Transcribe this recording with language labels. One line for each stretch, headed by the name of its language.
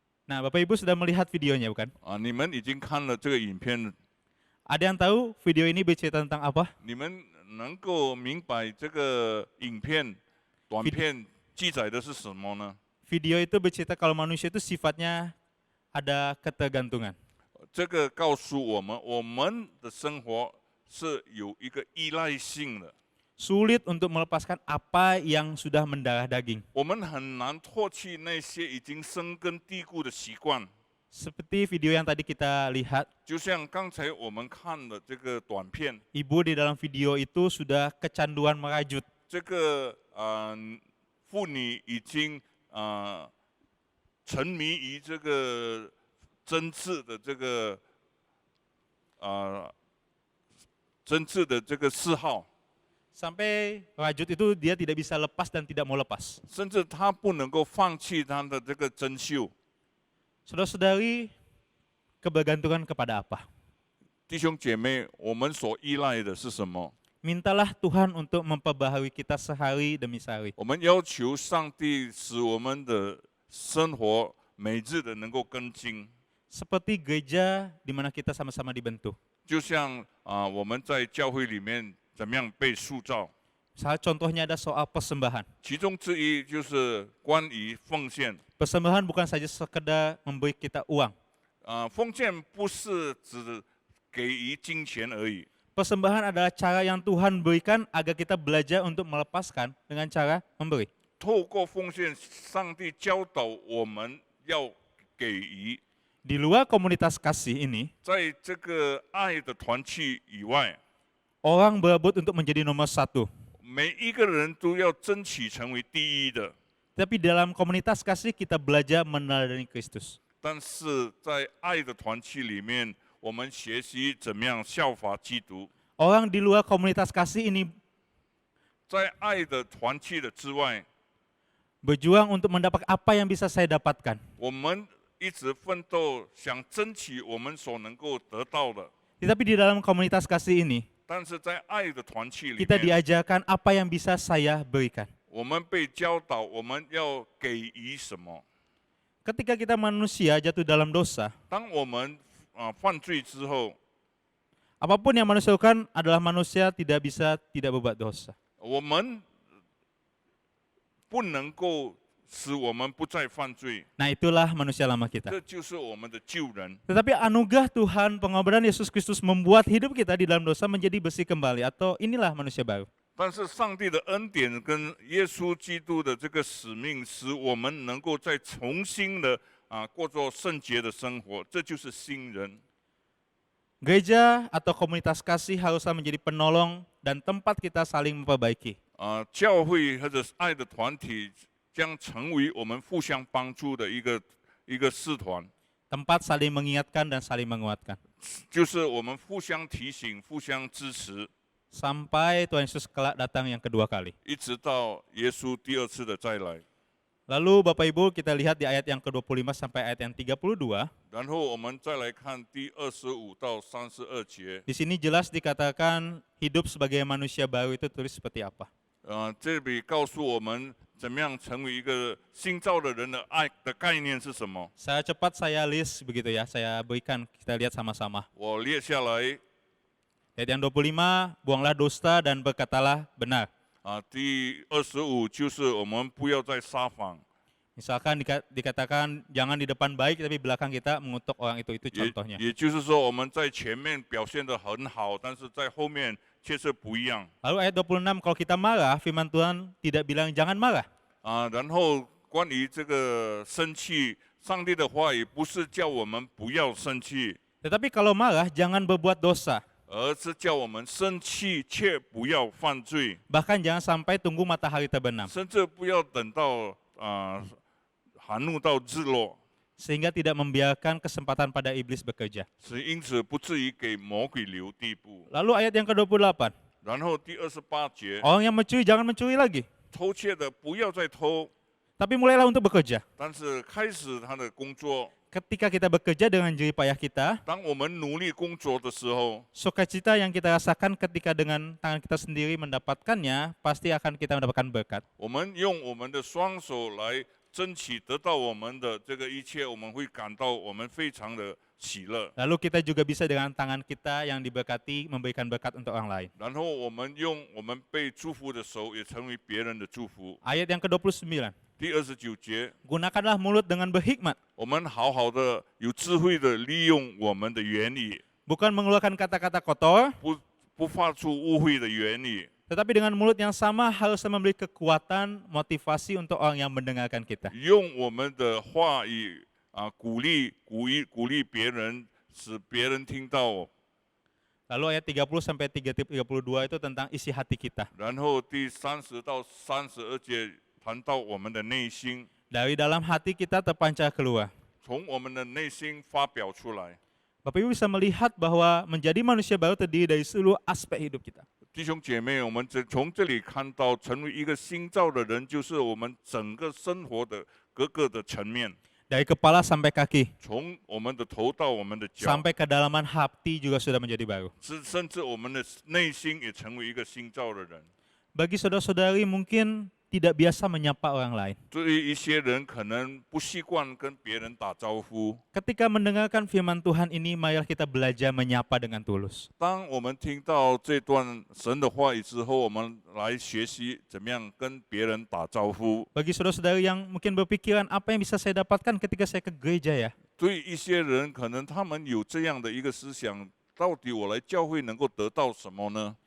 Indonesian: Nah, Bapak Ibu sudah melihat videonya bukan?
Chinese: 你们已经看了这个影片，
Indonesian: Ada yang tahu video ini bercerita tentang apa?
Chinese: 你们能够明白这个影片短片记载的是什么呢？
Indonesian: Video itu bercerita kalau manusia itu sifatnya ada ketergantungan.
Chinese: 这个告诉我们，我们的生活是有一个依赖性的，
Indonesian: Sulit untuk melepaskan apa yang sudah mendarah daging.
Chinese: 我们很难唾弃那些已经生根蒂固的习惯。
Indonesian: Seperti video yang tadi kita lihat,
Chinese: 就像刚才我们看的这个短片，
Indonesian: ibu di dalam video itu sudah kecanduan merajut.
Chinese: 这个妇女已经沉迷于这个针刺的这个针刺的这个嗜好，
Indonesian: Sampai rajut itu dia tidak bisa lepas dan tidak mau lepas.
Chinese: 甚至她不能够放弃她的这个针绣。
Indonesian: Saudara-saudari, kebergantungan kepada apa?
Chinese: 弟兄姐妹，我们所依赖的是什么？
Indonesian: Mintalah Tuhan untuk memperbaharui kita sehari demi sehari.
Chinese: 我们要求上帝使我们的生活每日的能够更新，
Indonesian: Seperti gereja di mana kita sama-sama dibentuk.
Chinese: 就像我们在教会里面怎么样被塑造。
Indonesian: Salah contohnya ada soal persembahan.
Chinese: 其中之一就是关于奉献。
Indonesian: Persembahan bukan saja sekedar memberi kita uang.
Chinese: 奉献不是只给予金钱而已，
Indonesian: Persembahan adalah cara yang Tuhan berikan agar kita belajar untuk melepaskan dengan cara memberi.
Chinese: 透过奉献，上帝教导我们要给予。
Indonesian: Di luar komunitas kasih ini,
Chinese: 在这个爱的团契以外，
Indonesian: orang berebut untuk menjadi nomor satu.
Chinese: 每一个人都要争取成为第一的。
Indonesian: Tapi dalam komunitas kasih kita belajar meneladani Kristus.
Chinese: 但是在爱的团契里面，我们学习怎么样效法基督。
Indonesian: Orang di luar komunitas kasih ini
Chinese: 在爱的团契的之外，
Indonesian: berjuang untuk mendapat apa yang bisa saya dapatkan.
Chinese: 我们一直奋斗，想争取我们所能够得到的。
Indonesian: Tetapi di dalam komunitas kasih ini,
Chinese: 但是在爱的团契里
Indonesian: kita
Chinese: 面，
Indonesian: diajarkan apa yang bisa saya berikan.
Chinese: 我们被教导我们要给予什么。
Indonesian: Ketika kita manusia jatuh dalam dosa,
Chinese: 当我们犯罪之后，
Indonesian: apapun yang manusia lakukan adalah manusia tidak bisa tidak berbuat dosa.
Chinese: 我们不能够使我们不再犯罪，
Indonesian: Nah itulah manusia lama kita.
Chinese: 这就是我们的救人。
Indonesian: Tetapi anugerah Tuhan, pengorbanan Yesus Kristus membuat hidup kita di dalam dosa menjadi bersih kembali, atau inilah manusia baru.
Chinese: 但是上帝的恩典跟耶稣基督的这个使命，使我们能够再重新的过做圣洁的生活，这就是新人。
Indonesian: Gereja atau komunitas kasih haruslah menjadi penolong dan tempat kita saling memperbaiki.
Chinese: 教会或者是爱的团体将成为我们互相帮助的一个使团，
Indonesian: Tempat saling mengingatkan dan saling menguatkan.
Chinese: 就是我们互相提醒、互相支持，
Indonesian: Sampai Tuhan Yesus kelak datang yang kedua kali.
Chinese: 一直到耶稣第二次的再来。
Indonesian: Lalu Bapak Ibu kita lihat di ayat yang ke-25 sampai ayat yang 32.
Chinese: 然后我们再来看第25到32节，
Indonesian: Di sini jelas dikatakan hidup sebagai manusia baru itu tulis seperti apa.
Chinese: 这里告诉我们怎么样成为一个新造的人的爱的概念是什么？
Indonesian: Saya cepat saya list begitu ya, saya berikan kita lihat sama-sama.
Chinese: 我列下来
Indonesian: Ayat yang 25, buanglah dusta dan berkatalah benar.
Chinese: 第25就是我们不要再撒谎，
Indonesian: Misalkan dikatakan jangan di depan baik tapi belakang kita mengutuk orang itu
Chinese: 也
Indonesian: contohnya.
Chinese: 也就是说我们在前面表现得很好，但是在后面却是不一样。
Indonesian: Lalu ayat 26, kalau kita marah, firman Tuhan tidak bilang jangan marah.
Chinese: 然后关于这个生气，上帝的话语不是叫我们不要生气，
Indonesian: Tetapi kalau marah, jangan berbuat dosa.
Chinese: 而是叫我们生气却不要犯罪，
Indonesian: Bahkan jangan sampai tunggu matahari terbenam.
Chinese: 甚至不要等到含怒到日落，
Indonesian: Sehingga tidak membiarkan kesempatan pada iblis bekerja.
Chinese: 是因此不至于给魔鬼留地步。
Indonesian: Lalu ayat yang ke-28,
Chinese: 然后第28节，
Indonesian: orang yang mencuri jangan mencuri lagi.
Chinese: 偷窃的不要再偷，
Indonesian: Tapi mulailah untuk bekerja.
Chinese: 但是开始他的工作。
Indonesian: Ketika kita bekerja dengan jerih payah kita,
Chinese: 当我们努力工作的时候，
Indonesian: sukacita yang kita rasakan ketika dengan tangan kita sendiri mendapatkannya, pasti akan kita mendapatkan berkat.
Chinese: 我们用我们的双手来争取得到我们的这个一切，我们会感到我们非常的喜乐。
Indonesian: Lalu kita juga bisa dengan tangan kita yang diberkati memberikan berkat untuk orang lain.
Chinese: 然后我们用我们被祝福的手，也成为别人的祝福。
Indonesian: Ayat yang ke-29,
Chinese: 第29节，
Indonesian: gunakanlah mulut dengan berhikmat,
Chinese: 我们好好的、有智慧的利用我们的言语，
Indonesian: bukan mengeluarkan kata-kata kotor,
Chinese: 不发出污秽的言语，
Indonesian: tetapi dengan mulut yang sama harusnya memberi kekuatan, motivasi untuk orang yang mendengarkan kita.
Chinese: 用我们的话语鼓励别人，使别人听到。
Indonesian: Lalu ayat 30 sampai 32 itu tentang isi hati kita.
Chinese: 然后第30到32节谈到我们的内心，
Indonesian: Dari dalam hati kita terpancar keluar.
Chinese: 从我们的内心发表出来。
Indonesian: Bapak Ibu bisa melihat bahwa menjadi manusia baru terdiri dari seluruh aspek hidup kita.
Chinese: 弟兄姐妹，我们从这里看到，成为一个新造的人，就是我们整个生活的各个的层面，
Indonesian: Dari kepala sampai kaki,
Chinese: 从我们的头到我们的脚，
Indonesian: sampai kedalaman hati juga sudah menjadi baru.
Chinese: 甚至我们的内心也成为一个新造的人。
Indonesian: Bagi saudara-saudari mungkin tidak biasa menyapa orang lain.
Chinese: 对于一些人可能不习惯跟别人打招呼，
Indonesian: Ketika mendengarkan firman Tuhan ini, marilah kita belajar menyapa dengan tulus.
Chinese: 当我们听到这段神的话语之后，我们来学习怎么样跟别人打招呼。
Indonesian: Bagi saudara-saudari yang mungkin berpikiran apa yang bisa saya dapatkan ketika saya ke gereja ya?
Chinese: 对于一些人，可能他们有这样的一个思想，到底我来教会能够得到什么呢？